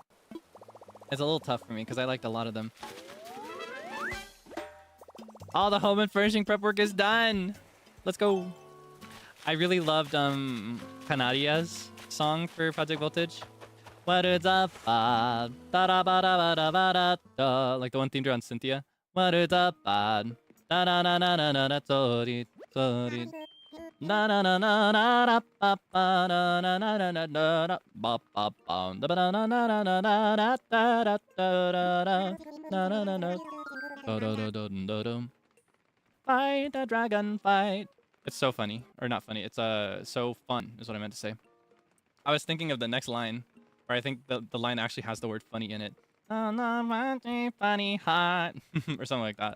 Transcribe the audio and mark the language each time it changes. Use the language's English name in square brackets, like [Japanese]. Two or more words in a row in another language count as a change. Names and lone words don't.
[English] It's a little tough for me because I liked a lot of them. All the home and furnishing prep work is done. Let's go. I really loved Canadia's song for Project Voltage. What is up? Like the one themed around Cynthia. What is up? Da na na na na na na tori tori. Na na na na na na pa pa na na na na na na ba ba ba da ba na na na na na na da da da da na na na na do do do do do. Fight the dragon, fight. It's so funny, or not funny. It's so fun is what I meant to say. I was thinking of the next line, where I think the line actually has the word funny in it. Funny hot, or something like that.